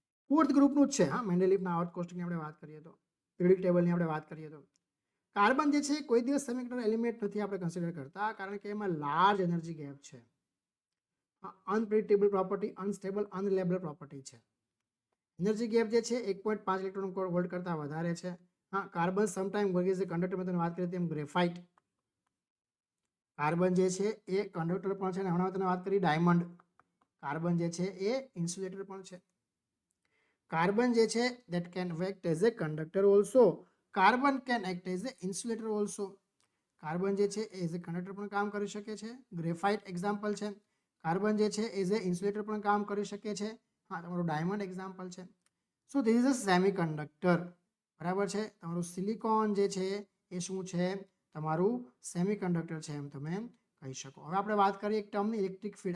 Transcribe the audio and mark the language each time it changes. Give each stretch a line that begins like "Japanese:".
Gujarati: Fourth ગ્રુપનું જ છે, હા, મેન્ડેલિફના આવર્ત કોષ્ટકની આપણે વાત કરીએ તો, પીરિયોડિક ટેબલની આપણે વાત કરીએ તો કાર્બન જે છે કોઈ દિવસ સેમિકન્ડક્ટર એલિમેન્ટ નથી આપણે કન્સિડર કરતા, કારણ કે એમાં લાર્જ એનર્જી ગેપ છે, અનપ્રેડિક્ટેબલ પ્રોપર્ટી, અનસ્ટેબલ, અનરિલાયબલ પ્રોપર્ટી છે. એનર્જી ગેપ જે છે 1.5 ઇલેક્ટ્રોન વોલ્ટ કરતાં વધારે છે. હા,
English: carbon sometime work as a conductor,
Gujarati: મેં તમને વાત કરી તેમ ગ્રેફાઇટ. કાર્બન જે છે એ કંડક્ટર પણ છે, અને હમણાં તમને વાત કરી ડાયમંડ. કાર્બન જે છે એ ઇન્સ્યુલેટર પણ છે.
English: carbon
Gujarati: જે છે
English: that can act as a conductor also. Carbon can act as a insulator also.
Gujarati: Carbon જે છે એઝ એ કંડક્ટર પણ કામ કરી શકે છે, ગ્રેફાઇટ એક્ઝામ્પલ છે. કાર્બન જે છે એઝ એ ઇન્સ્યુલેટર પણ કામ કરી શકે છે, હા, તમારું ડાયમંડ એક્ઝામ્પલ છે.
English: so this is a semiconductor,
Gujarati: બરાબર છે. તમારું સિલિકોન જે છે એ શું છે? તમારું સેમિકન્ડક્ટર છે એમ તમે કહી શકો. હવે આપણે વાત કરીએ એક ટર્મની ઇલેક્ટ્રિક ફિલ્ડ.